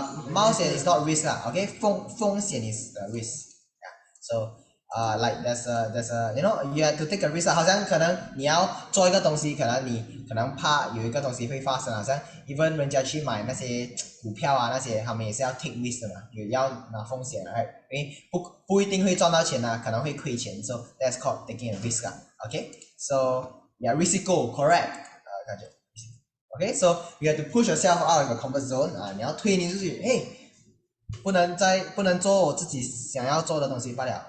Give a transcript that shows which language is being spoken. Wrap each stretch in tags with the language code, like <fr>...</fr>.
<en>冒险 is not risk lah. Okay. 风险 is the risk. Yeah. So like there's a you know you have to take a risk</en> <zh>好像可能你要做一个东西，可能你可能怕有一个东西会发生，好像 even 人家去买那些股票啊那些，他们也是要 take risk 的嘛，也要拿风险的，因为不一定会赚到钱啊，可能会亏钱 ，</zh> <en>so that's called taking a risk</en> <zh>啊。</zh> <en>Okay. So yeah, risiko correct.</en> <zh>感觉。</zh> <en>Okay, so you have to push yourself out of your comfort zone</en> <zh>你要推你出去，不能做我自己想要做的东西罢了。</zh>